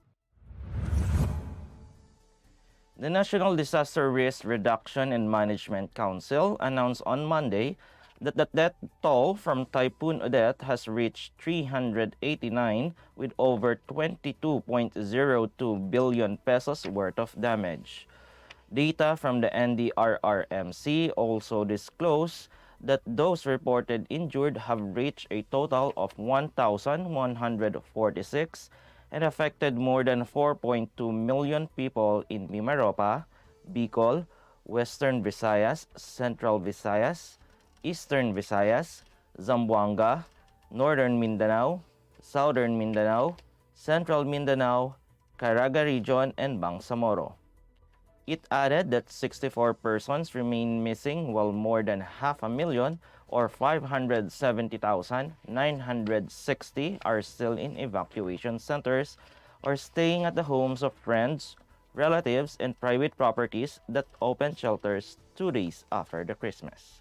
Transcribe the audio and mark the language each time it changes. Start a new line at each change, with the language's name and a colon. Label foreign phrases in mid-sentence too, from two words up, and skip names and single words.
English: The National Disaster Risk Reduction and Management Council announced on Monday that the death toll from Typhoon Odette has reached 389 with over 22.02 billion pesos worth of damage. Data from the NDRRMC also disclosed that those reported injured have reached a total of 1,146 and affected more than 4.2 million people in Mimaropa, Bicol, Western Visayas, Central Visayas, Eastern Visayas, Zamboanga, Northern Mindanao, Southern Mindanao, Central Mindanao, Caraga Region, and Bangsamoro. It added that 64 persons remain missing while more than 500,000 or 570,960 are still in evacuation centers or staying at the homes of friends, relatives, and private properties that opened shelters 2 days after the Christmas.